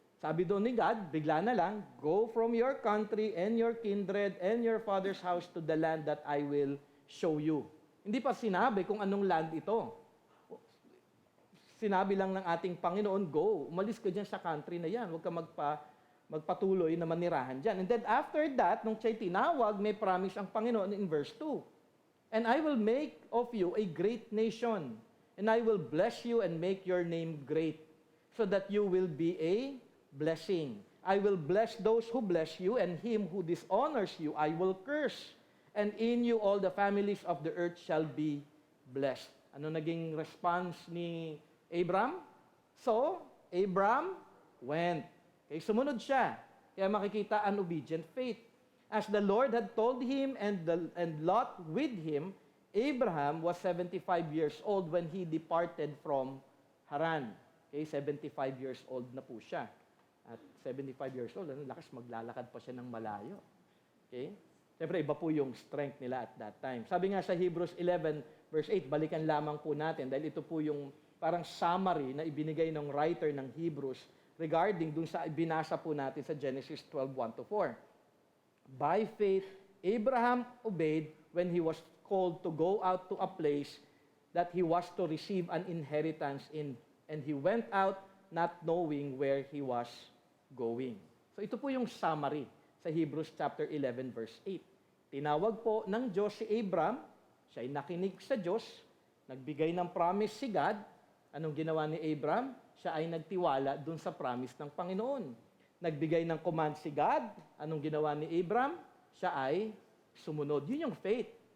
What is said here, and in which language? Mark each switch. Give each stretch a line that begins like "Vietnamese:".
Filipino: Sabi doon ni God, bigla na lang,
English: go from your country and your kindred and your father's house to the land that I will show you.
Filipino: Hindi pa sinabi kung anong land ito. Sinabi lang ng ating Panginoon, go, umalis ka dyan sa country na yan. Huwag ka magpatuloy na manirahan dyan.
English: And then after that,
Filipino: nung siya'y tinawag, may promise ang Panginoon in verse 2.
English: And I will make of you a great nation, and I will bless you and make your name great, so that you will be a blessing. I will bless those who bless you, and him who dishonors you I will curse. And in you all the families of the earth shall be blessed.
Filipino: Ano naging response ni Abram?
English: So, Abram went.
Filipino: Okay, sumunod siya. Kaya makikita
English: an obedient faith. As the Lord had told him and Lot with him, Abraham was 75 years old when he departed from Haran.
Filipino: Okay, 75 years old na po siya. At 75 years old, lakas maglalakad pa siya ng malayo. Okay? Siyempre, iba po yung strength nila
English: at that time.
Filipino: Sabi nga sa Hebrews 11, verse 8, balikan lamang po natin dahil ito po yung parang summary na ibinigay ng writer ng Hebrews regarding dun sa binasa po natin sa Genesis 12:1-4.
English: By faith, Abraham obeyed when he was called to go out to a place that he was to receive an inheritance in, and he went out not knowing where he was going.
Filipino: So ito po yung summary sa Hebrews chapter 11 verse 8. Tinawag po ng Diyos si Abram, siya ay nakinig sa Diyos, nagbigay ng promise si God. Anong ginawa ni Abram? Siya ay nagtiwala dun sa promise ng Panginoon. Nagbigay ng command si God. Anong ginawa ni Abram? Siya ay sumunod. Yun yung faith.